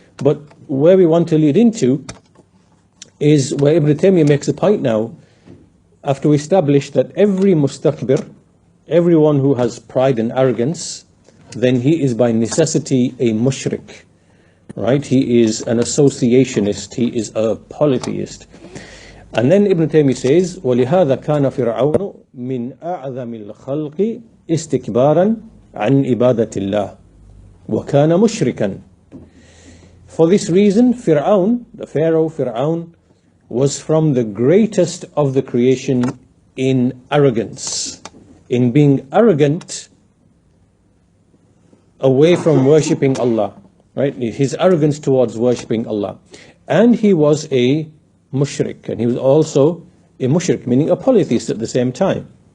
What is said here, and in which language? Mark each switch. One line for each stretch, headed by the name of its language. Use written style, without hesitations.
English: But where we want to lead into is where Ibn Taymiyyah makes a point now, after we establish that every mustakbir, everyone who has pride and arrogance, then he is by necessity a mushrik, right? He is an associationist, he is a polytheist. And then Ibn Taymiyyah says,
Arabic: وَلِهَذَا كَانَ فِرْعَوْنُ مِنْ أَعْظَمِ الْخَلْقِ اسْتِكْبَارًا عَنْ إِبَادَةِ اللَّهِ وَكَانَ مُشْرِكًا.
English: For this reason, Firawn, the Pharaoh Firawn, was from the greatest of the creation in arrogance, in being arrogant away from worshipping Allah, right? His arrogance towards worshipping Allah. And he was a mushrik, and he was also a mushrik, meaning a polytheist at the same time.